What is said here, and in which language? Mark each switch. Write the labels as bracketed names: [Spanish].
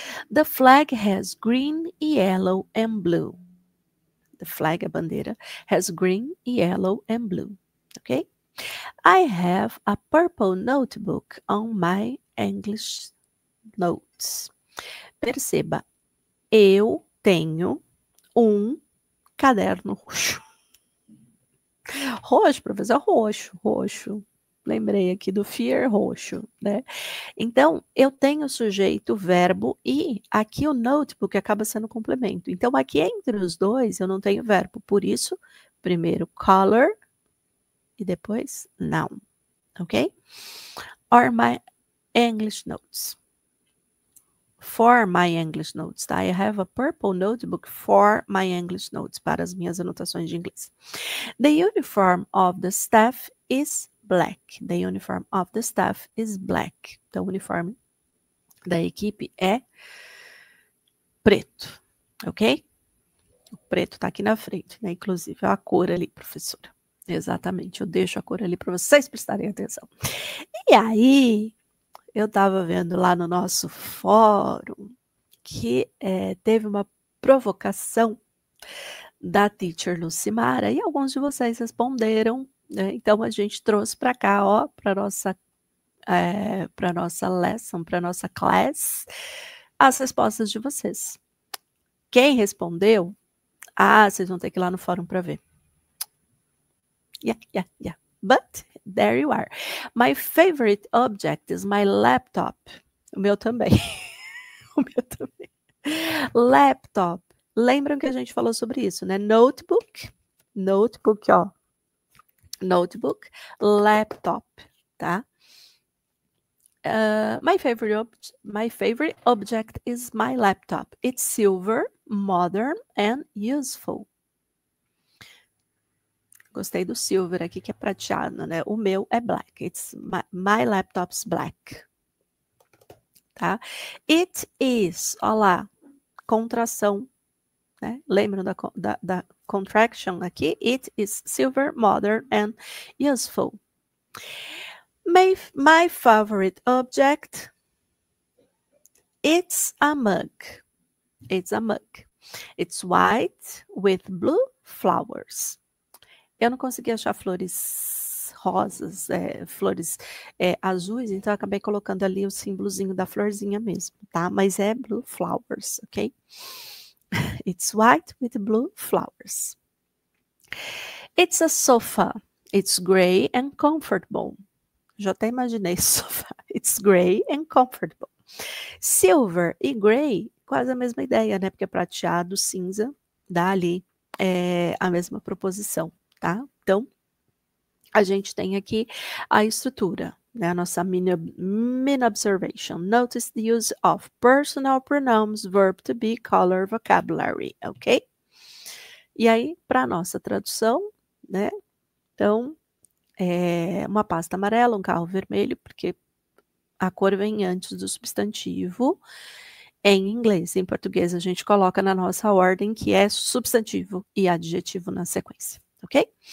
[English] The flag has green, yellow, and blue. The flag, [Portuguese] a bandeira, [English] has green, yellow, and blue. Okay? I have a purple notebook on my English notes. [Portuguese] Perceba, eu tenho um caderno roxo. Roxo, professor, roxo. Lembrei aqui do fear, roxo, né? Então, eu tenho sujeito, verbo e aqui o notebook acaba sendo complemento. Então, aqui entre os dois eu não tenho verbo. Por isso, primeiro color e depois noun, ok? [English] Or my English notes. For my English notes, tá? I have a purple notebook for my English notes, [Portuguese] para as minhas anotações de inglês. [English] The uniform of the staff is black. The uniform of the staff is black. [Portuguese] Então, o uniforme da equipe é preto, ok? O preto tá aqui na frente, né? Inclusive, é a cor ali, professora. Exatamente, eu deixo a cor ali para vocês prestarem atenção. E aí, eu estava vendo lá no nosso fórum que teve uma provocação da teacher Lucimara e alguns de vocês responderam, né? Então a gente trouxe para cá, ó, para nossa lesson, para nossa class, as respostas de vocês. Quem respondeu? Vocês vão ter que ir lá no fórum para ver. [English] Yeah. But there you are. My favorite object is my laptop. [Portuguese] O meu também. O meu também. Laptop. Lembram que a gente falou sobre isso, né? Notebook, ó. Notebook, laptop, tá? [English] My favorite object is my laptop. It's silver, modern and useful. [Portuguese] Gostei do silver aqui, que é prateado, né? O meu é black. [English] My laptop's black. Tá? It is, [Portuguese] olha lá, contração, né? Lembram da contraction aqui? [English] It is silver, modern and useful. My favorite object, it's a mug. It's a mug. It's white with blue flowers. [Portuguese] Eu não consegui achar flores rosas, flores azuis, então eu acabei colocando ali o símbolozinho da florzinha mesmo, tá? Mas é blue flowers, ok? [English] It's white with blue flowers. It's a sofa. It's gray and comfortable. [Portuguese] Já até imaginei sofá. [English] It's gray and comfortable. [Portuguese] Silver e gray, quase a mesma ideia, né? Porque prateado, cinza, dá ali a mesma proposição, tá? Então, a gente tem aqui a estrutura, né? A nossa mini observation. [English] Notice the use of personal pronouns, verb to be, color, vocabulary, ok? [Portuguese] E aí, para a nossa tradução, né? Então, uma pasta amarela, um carro vermelho, porque a cor vem antes do substantivo em inglês. Em português, a gente coloca na nossa ordem, que é substantivo e adjetivo na sequência, ok?